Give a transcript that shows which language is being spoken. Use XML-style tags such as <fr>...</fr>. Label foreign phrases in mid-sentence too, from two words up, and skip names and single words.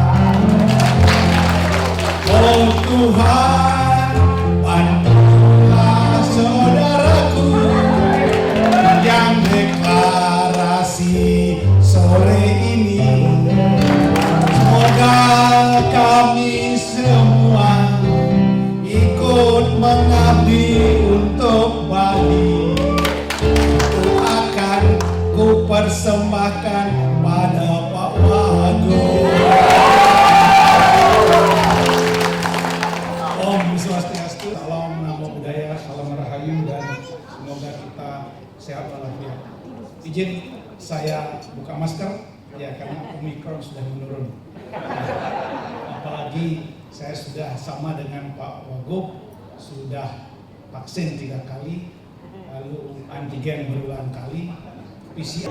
<id>Oh Tuhan, bantulah saudaraku yang deklarasi sore ini. Semoga kami semua ikut mengabdi untuk Bali. Itu akan ku persembahkan pada Pak Wagub. Om Swastiastu, salam namo buddhaya, salam rahayu, dan semoga kita sehat walafiat. Izin saya buka masker ya karena Omikron sudah menurun. Apalagi saya sudah sama dengan Pak Wagub, sudah vaksin 3 kali, lalu antigen berulang kali, PCR.</id>